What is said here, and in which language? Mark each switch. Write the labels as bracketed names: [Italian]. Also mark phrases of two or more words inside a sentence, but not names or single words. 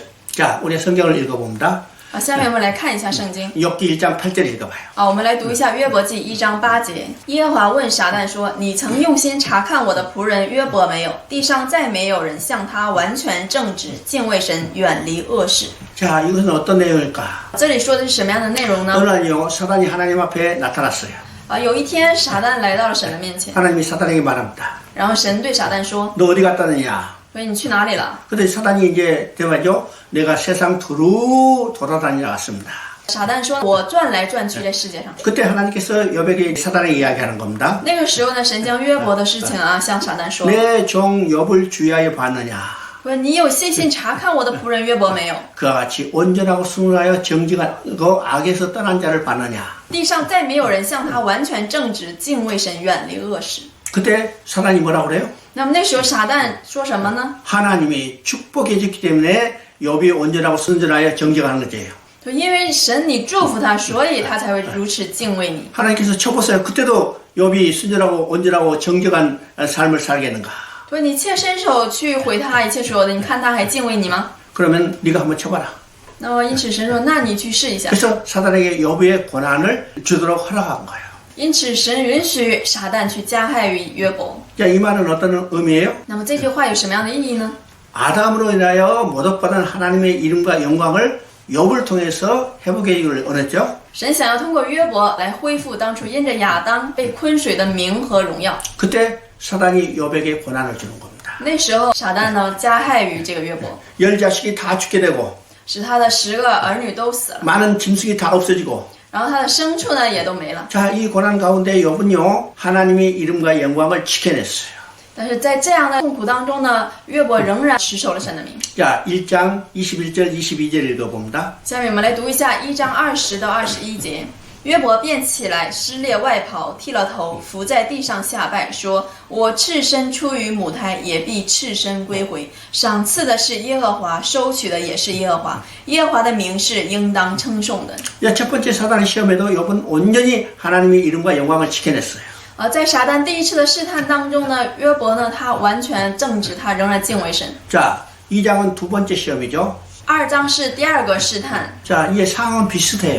[Korean] 자, 우리 성경을 읽어봅니다. [Chinese] 下面我们来看一下圣经。 [Korean] 욥기 1장 8절 읽어봐요. [Chinese] 我们来读一下约伯记1章8节。耶和华问撒旦说：“你曾用心查看我的仆人约伯没有？地上再没有人像他完全正直，敬畏神，远离恶事。” [Korean] 자, 이것은 어떤 내용일까? [Chinese] 这里说的是什么样的内容呢？ [Korean] 어느 날요, 사단이 하나님 앞에 나타났어요. [Chinese] 有一天撒旦来到了神的面前， [Korean] 하나님이 사단에게 말합니다. [Chinese] 然后神对撒旦说 [Korean] 너 어디 갔다 왔느냐? ：“ [Chinese] 所以你去哪里了 [Korean] 근데 사단이 이제 대화죠. 내가 세상 두루 돌아다니러 왔습니다. ？” [Chinese] 撒旦说：“我转来转去在世界上。 [Korean] 그때 하나님께서 욥에게 사단에게 이야기하는 겁니다. ” [Chinese] 那个时候呢，神将约伯的事情向撒旦说 [Korean] 내 종 욥을 주의하여 봤느냐? ：“ [Chinese] 说你有细心查看我的仆人约伯没有？ [Korean] 그와 같이 온전하고 순하여 정직하고 악에서 떠난 자를 봤느냐? [Chinese] 地上再没有人像他完全正直，敬畏神，远离恶事。” [Korean] 그때 사단이 뭐라고 그래요? [Chinese] 那么那时候撒旦说什么呢？ [Korean] 하나님이 축복해 줬기 때문에 욥이 온전하고 순전하여 정직하는 거예요. [Chinese] 就因为神你祝福他，所以他才会如此敬畏你。 [Korean] 하나님께서 쳐보세요. 그때도 욥이 순전하고 온전하고 정직한 삶을 살겠는가? [Chinese] 所以你切伸手去毁他一切所有的，你看他还敬畏你吗？ [Korean] 그러면 네가 한번 쳐봐라. [Chinese] 那么因此神说：“那你去试一下。” [Korean] 그래서 사단에게 욥의 고난을 주도록 허락한 거예요. [Chinese] 因此神允许撒旦去加害于约伯。 [Korean] 자, 이 말은 어떤 의미예요? [Chinese] 那么这句话有什么样的意义呢？ [Korean] 아담으로 인하여 모독받은 하나님의 이름과 영광을 욥을 통해서 회복하기를 원했죠. [Chinese] 神想要通过约伯来恢复当初因着亚当被昆水的名和荣耀。 [Korean] 그때 사단이 욥에게 고난을 주는 겁니다. [Chinese] 那时候撒旦呢加害于这个约伯， [Korean] 열 자식이 다 죽게 되고 [Chinese] 使他的10个儿女都死了， [Korean] 많은 짐승이 다 없어지고 [Chinese] 然后他的牲畜呢也都没了。 [Korean] 자, 이 고난 가운데 욥은요 하나님의 이름과 영광을 지켜냈어요. [Chinese] 但是在这样的痛苦当中呢，约伯仍然持守了神的名。 [Korean] 자, 1장 21절 22절 읽어봅니다. [Chinese] 下面我们来读一下1章20到21节。约伯便起来，撕裂外袍，剃了头，伏在地上下拜，说：“我赤身出于母胎，也必赤身归回。赏赐的是耶和华，收取的也是耶和华。耶和华的名是应当称颂的。” [Korean] 자, 첫 번째 사단의 시험에도 욥은 온전히 하나님의 이름과 영광을 지켜냈어요. [Chinese] 在撒旦第一次的试探当中呢，约伯呢他完全正直，他仍然敬畏神。 [Korean] 자, 2장은 두 번째 시험이죠. [Chinese] 2 章是第二个试探， [Korean] 자, 이게 상황은 비슷해요.